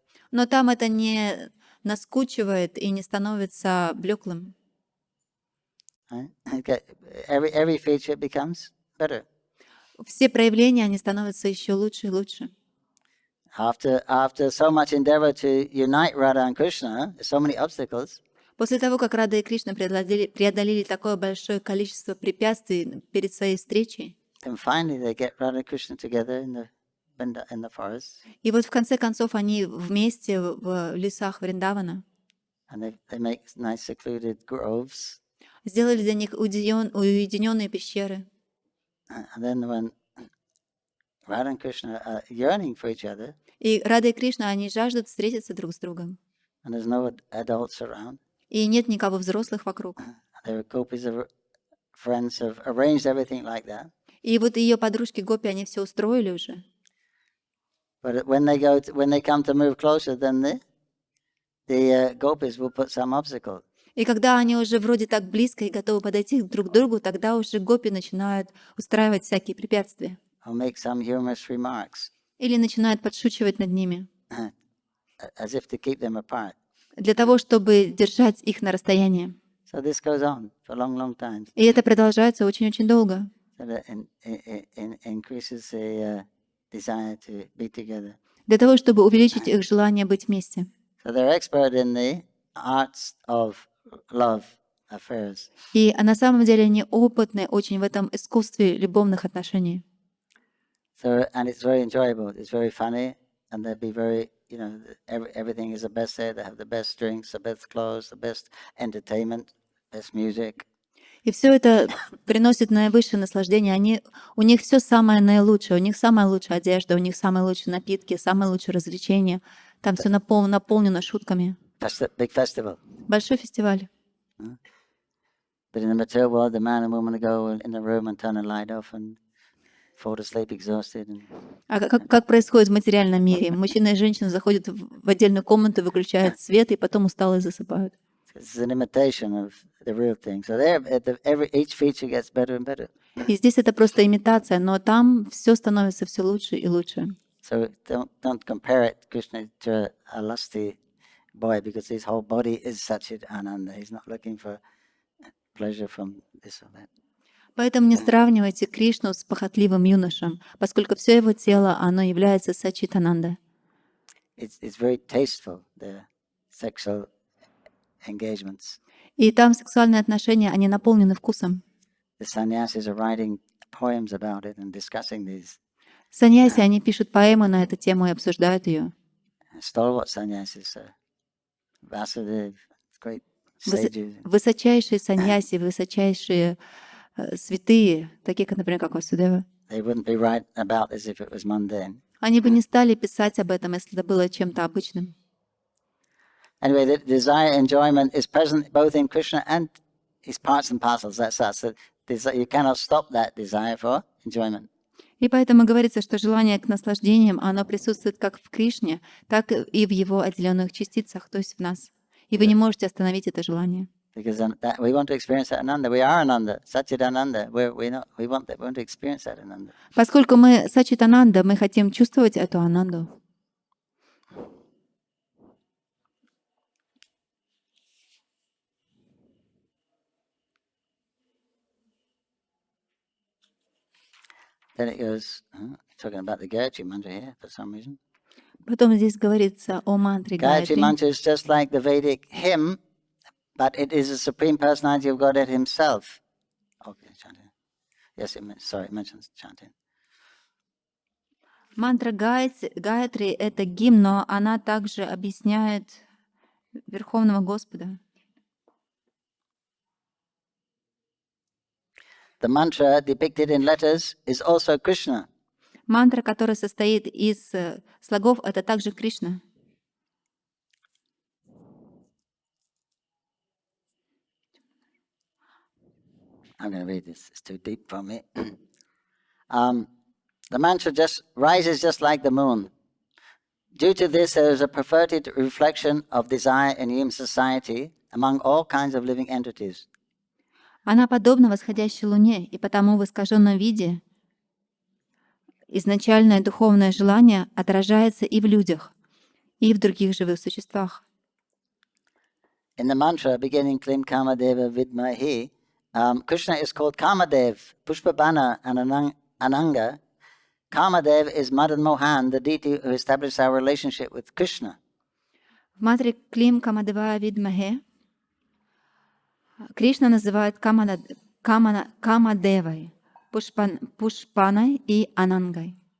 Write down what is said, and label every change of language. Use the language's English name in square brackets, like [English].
[Russian] Но там это не наскучивает и не становится блеклым. [English] Every feature becomes better. [Russian] Все проявления, они становятся еще лучше и лучше. [English] After so much endeavor to unite Radha and Krishna, so many obstacles. [Russian] После того, как Рада и Кришна преодолели такое большое количество препятствий перед своей встречей, [English] then finally they get Radha and Krishna together in the forest. [Russian] И вот в конце концов они вместе в лесах Вриндавана. [English] And they make nice secluded groves. [Russian] Сделали для них уединенные пещеры. [English] And then when Radha and Krishna are yearning for each other, [Russian] и Рада и Кришна, они жаждут встретиться друг с другом. [English] And there's no adults around. [Russian] И нет никого взрослых вокруг. [English] Their gopis of friends have arranged everything like that. [Russian] И вот ее подружки Гопи, они все устроили уже. [English] But when they come to move closer, then the gopis will put some obstacle. [Russian] И когда они уже вроде так близко и готовы подойти друг к другу, тогда уже гопи начинают устраивать всякие препятствия. [English] Or make some humorous remarks. [Russian] Или начинают подшучивать над ними. [English] As if to keep them apart. [Russian] Для того, чтобы держать их на расстоянии. [English] So this goes on for long time. [Russian] И это продолжается очень-очень долго. [English] So that increases the desire to be together. [Russian] Для того, чтобы увеличить их желание быть вместе. [English] So they're expert in the arts of love affairs. [Russian] И на самом деле они опытны очень в этом искусстве любовных отношений. [English] So, and it's very enjoyable. It's very funny, and they'll be very, you know, everything is the best there. They have the best drinks, the best clothes, the best entertainment, best music. [Russian] И все это приносит наивысшее наслаждение. У них все самое наилучшее. У них самая лучшая одежда, у них самые лучшие напитки, самые лучшие развлечения. Там все наполнено шутками. [English] Big festival. [Russian] Большой фестиваль. [English] But in the material world, the man and woman go in the room and turn the light off and fall asleep exhausted. [Russian] А как происходит в материальном мире? Мужчина и женщина заходят в отдельную комнату, выключают свет и потом усталые засыпают. [English] It's an imitation of the real thing. So there, each feature gets better and better. [Russian] И здесь это просто имитация, но там все становится все лучше и лучше. [English] So don't compare it, Krishna, to a lusty boy, because his whole body is Ch8 Ananda. He's not looking for pleasure from this or that. [Russian] Поэтому не сравнивайте Кришну с похотливым юношем, поскольку все его тело, оно является Сачитананда. [English] It's very tasteful, the sexual engagements. [Russian] И там сексуальные отношения, они наполнены вкусом. [English] The sannyasis are writing poems about it and discussing these. [Russian] Саньяси, они пишут поэмы на эту тему и обсуждают ее. [English] Stalwart sannyasis, Vasudeva, great sages. [Russian] Высочайшие саньяси, высочайшие святые, такие, как, например, как Васудева. [English] They wouldn't be writing about this if it was mundane. [Russian] Они бы не стали писать об этом, если это было чем-то обычным. [English] Anyway, the desire enjoyment is present both in Krishna and his parts and parcels. That's us. You cannot stop that desire for enjoyment. [Russian] И поэтому говорится, что желание к наслаждениям, оно присутствует как в Кришне, так и в его отделенных частицах, то есть в нас. И вы не можете остановить это желание. [English] Because we want to experience that Ananda. We are Ananda, Ch8 Ananda. We want to experience that Ananda. [Russian] Поскольку мы Сачитананда, мы хотим чувствовать эту Ананду. [English] Then it goes, talking about the Gayatri mantra here for some reason. [Russian] Потом здесь говорится о мантре [English] Gayatri mantra is just like the Vedic hymn, but it is the Supreme Personality of Godhead Himself. Okay, chanting. Yes, it mentions chanting. [Russian] Мантра Гайатри — это гимн, но она также объясняет Верховного Господа. [English] The mantra depicted in letters is also Krishna. [Russian] Мантра, которая состоит из слогов, это также Кришна. [English] I'm going to read this. It's too deep for me. The mantra just rises just like the moon. Due to this, there is a perverted reflection of desire in human society among all kinds of living entities. [Russian] Она подобна восходящей луне, и потому в искаженном виде изначальное духовное желание отражается и в людях, и в других живых существах. [English] In the mantra beginning Klim Kamadeva Vidmahi, Krishna is called Kamadev, Pushpabana, and Ananga. Kamadev is Madan Mohan, the deity who established our relationship with Krishna. [Russian] В мантре Клим Камадева Видмахе Кришна называют Камадевой, Пушпаной и Анангой.